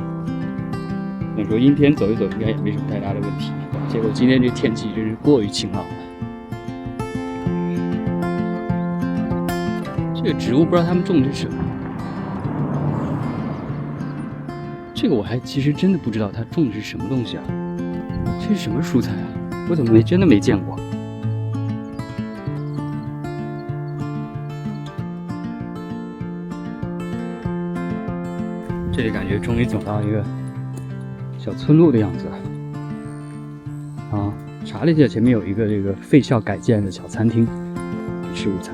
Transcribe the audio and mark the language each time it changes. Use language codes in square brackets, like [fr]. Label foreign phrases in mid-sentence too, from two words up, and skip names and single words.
[zh] 那說陰天走一走應該也沒什麼太大的問題，結果今天這天氣真是過於晴朗了。這個植物不知道他們種的是什麼，這個我還其實真的不知道他種的是什麼東西啊。這是什麼蔬菜啊？我怎麼真的沒見過？這裡感覺終於走到一個小村落的樣子啊！查了一下，前面有一個這個廢校改建的小餐廳，吃午餐。